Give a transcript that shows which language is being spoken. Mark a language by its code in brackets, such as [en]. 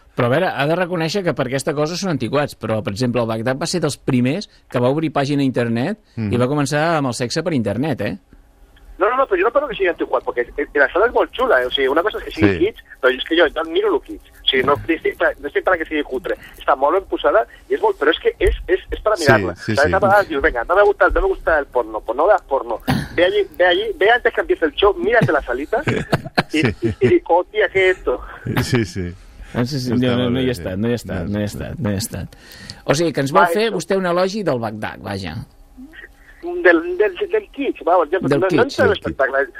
[ca] Però a veure, ha de reconèixer que per aquesta cosa són antiquats, però per exemple el Bagdad va ser dels primers que va obrir pàgina a internet i va començar amb el sexe per internet, eh? No, però jo no penso que sigui antiquat, perquè la sala és molt xula, eh? O sigui, una cosa és que sigui kitsch, però és que jo admiro el kitsch. O sigui, no estic per a que sigui cutre. Està molt ben posada, i és molt, però és que és per a mirar-la. Sí, sí, sí. [es] A vegades dius, vinga, no me gusta el porno, pues no veas porno. Ve allí, ve antes que empiece el show, mírate la salita, [ca] i dic, oh, tia, què és [es] esto? [ca] Sí, sí. No hi ha estat. O sigui, que ens va fer vostè un elogi del Bagdad, vaja. Del kitsch, [es] vamos, [ca] no entra en l'espectacle.